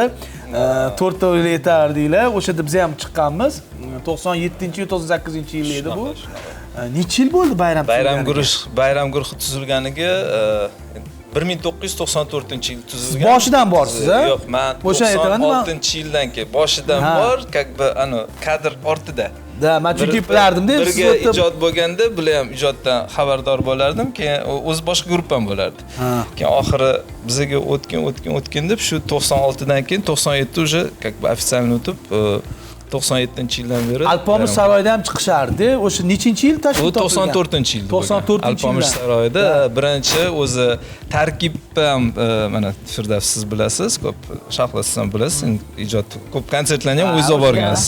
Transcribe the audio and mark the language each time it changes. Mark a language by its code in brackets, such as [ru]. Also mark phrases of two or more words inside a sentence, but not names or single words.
[uz] 4 ta o'yinlar etardinglar. O'shada biz ham chiqqanmiz. 97-98-yil edi bu. Necha yil bo'ldi bayram? Bayram guruhi tuzilganiga 1994-yil tuzilgan. Boshidan borsiz, ha? Yo'q, men O'sha aytaman, 96-yildan keyin boshidan bor, [ru] как бы [uz] kadr ortida. Da, men chunki bilardim-da, siz birga ijod bo'lganda, bular ham ijoddan xabardor bo'lardim, keyin o'z boshqa gruppam bo'lardi. Keyin oxiri bizga o'tgan deb shu 96dan keyin 97 [ru] уже как бы официально [uz] o'tib 97-yildan beri Alpomish saroyida ham chiqishardi. O'sha nechinchi yil tashkil Bu etilgan? 94-yil. 94-yil. Alpomish saroyida birinchi o'zi tarkib ham mana Firdavs siz bilasiz, ko'p Shahlo siz ham bilasiz, ijod ko'p konsertlarni ham o'zingiz olib borgansiz.